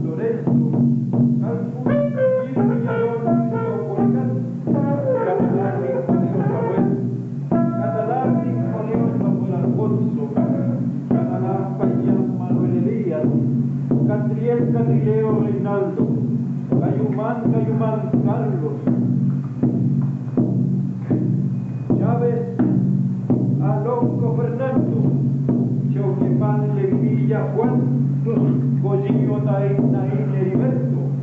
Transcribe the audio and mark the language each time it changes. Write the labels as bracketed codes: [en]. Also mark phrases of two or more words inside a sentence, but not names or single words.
[es] Lorenzo, Kalfül Villalón Polican, Catalán León Samuel, Catalán León Samuel Alfonso, Catalán Payán Manuel Elías, Catriel Catrileo Reinaldo, Cayumán Carlos, Chávez Alonso Fernando, Chauquepán Leguilla Juan, Collillo Naín Heriberto,